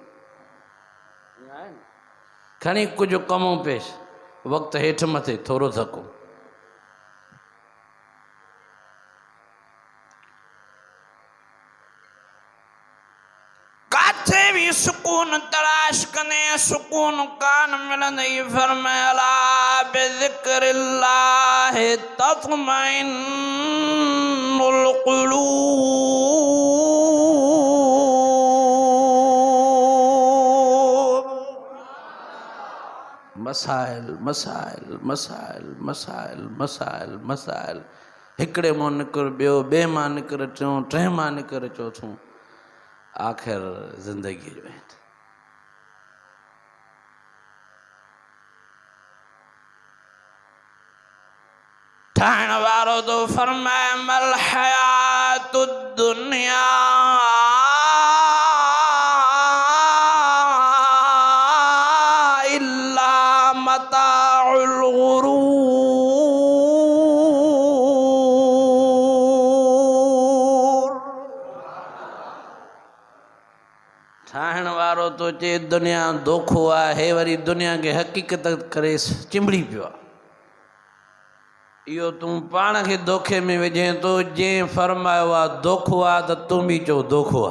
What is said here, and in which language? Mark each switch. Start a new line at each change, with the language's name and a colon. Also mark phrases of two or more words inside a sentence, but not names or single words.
Sindhi: खणी कुझु कमो पेश वक़्तु हेठि मथे थोरो धको। काथे भी सुकून तलाश कने सुकून कान मिलंदई।
Arabic: फरमाया بذكر الله تطمئن القلوب.
Sindhi: मसाइल मसाइल मसाइल मसाइल मसाइल मसाइल हिकिड़े मां निकिर ॿियो, ॿिए मां निकिर टियों, टे मां निकिर चौथों, आख़िर ज़िंदगी जो है। ठाहिण वारो तो फरमाए
Arabic: ما الحياة الدنيا إلا متاع الغرور.
Sindhi: ठाहिण वारो तो चे दुनिया धोखो आहे, वरी दुनिया के हक़ीक़त करे चिंबड़ी पियो आहे। इहो तूं पाण खे धोखे में विझें थो। जंहिं फरमायो आहे धोखो आहे त तूं बि चओ धोखो आहे।